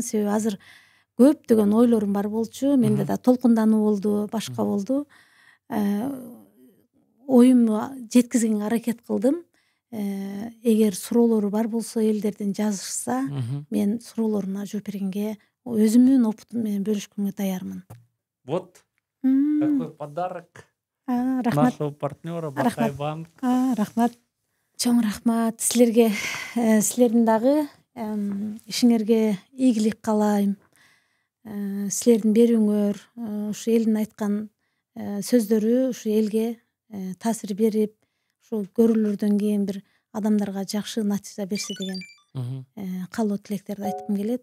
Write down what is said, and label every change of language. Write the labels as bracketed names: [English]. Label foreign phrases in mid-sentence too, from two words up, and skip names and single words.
[Kyrgyz] Себеби азыр көптөгөн ойлорум бар болчу. Менде да толкундануу болду, башка болду. Оюмду жеткизгенге аракет кылдым. Эгер суроолору бар болсо, элдерден жазышса, мен суроолоруна жооп бергенге, өзүмдүн опытым менен бөлүшкөнгө даярмын. [Russian] Вот такой подарок нашего партнера Бакай банк. [Kyrgyz] Рахмат. Чоң рахмат силерге. Силердин дагы ишиңерге ийгилик каалайм. Силердин берүүңөр, ушу элдин айткан сөздөрү ушу элге таасир берип, ушу көрүүлөрдөн кийин бир адамдарга жакшы натыйжа берсе деген каалоо тилектерди айткым келет.